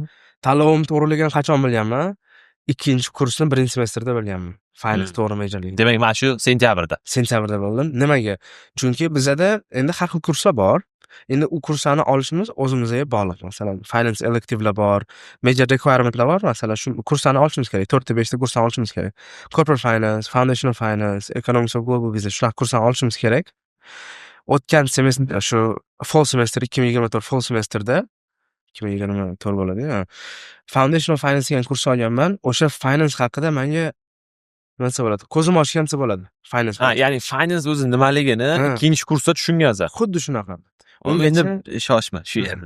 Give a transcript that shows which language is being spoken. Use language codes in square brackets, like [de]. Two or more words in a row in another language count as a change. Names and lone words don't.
[uz] Tanlovim to'g'riligini qachon bilganman? 2-kursni 1-semestrda bilganman. Finance to'g'ri majorlik. Demak, mana shu sentyabrda bildim. Nimaga? Chunki bizda endi har xil kurslar bor. Endi u kurslarni olishimiz o'zimizga bog'liq. Masalan, [en] finance elective'lar [uz] bor, [en] major requirement'lar [uz] bor. Masalan, shu kurslarni olishimiz kerak. 4 ta 5 ta kurslarni olishimiz kerak. [en] Corporate finance, foundational finance, economics of global business [uz] shular kurslarni olishimiz kerak. O'tgan semestr shu [en] fall semester [uz] 2024 [en] fall semestrda [uz] 2024 bo'ladi-ya. [en] Foundational finance [uz] degan kurs olganman. O'sha finance haqida menga nima bo'ladi? Ko'zim ochgancha bo'ladi. Finance. Ya'ni finance o'zi nimaligini ikkinchi kursda tushungansan. Xuddi shunaqa. Endi shoshma shu yerda.